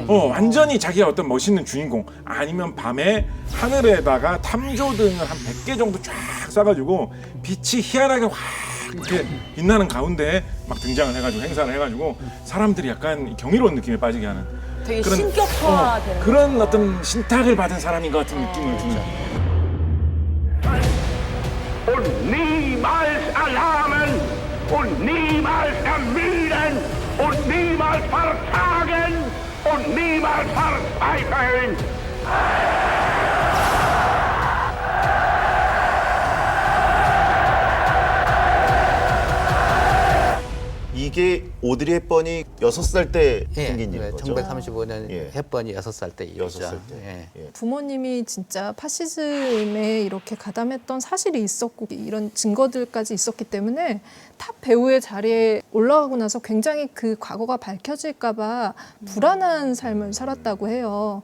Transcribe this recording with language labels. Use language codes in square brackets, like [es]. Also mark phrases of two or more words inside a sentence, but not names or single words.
[ko] 완전히 자기가 어떤 멋있는 주인공 아니면 밤에 하늘에다가 탐조등을 한 100개 정도 쫙 쏴가지고 빛이 희한하게 확 이렇게 빛나는 가운데 막 등장을 해가지고 행사를 해가지고 사람들이 약간 경이로운 느낌에 빠지게 하는 되게 신격화되는 그런 어떤 신탁을 받은 사람인 것 같은 느낌을 주는 [de] Und niemals erlahmen und niemals ermüden und niemals verzagen und niemals verzweifeln. [ko] 이게 이게 오드리 헵번이 6살 때 생긴 예, 일인 거죠? 1935년 예. 헵번이 6살 때 일이죠. 6살 때. 예. 부모님이 진짜 파시즘에 이렇게 가담했던 사실이 있었고 이런 증거들까지 있었기 때문에 탑 배우의 자리에 올라가고 나서 굉장히 그 과거가 밝혀질까 봐 불안한 삶을 살았다고 해요.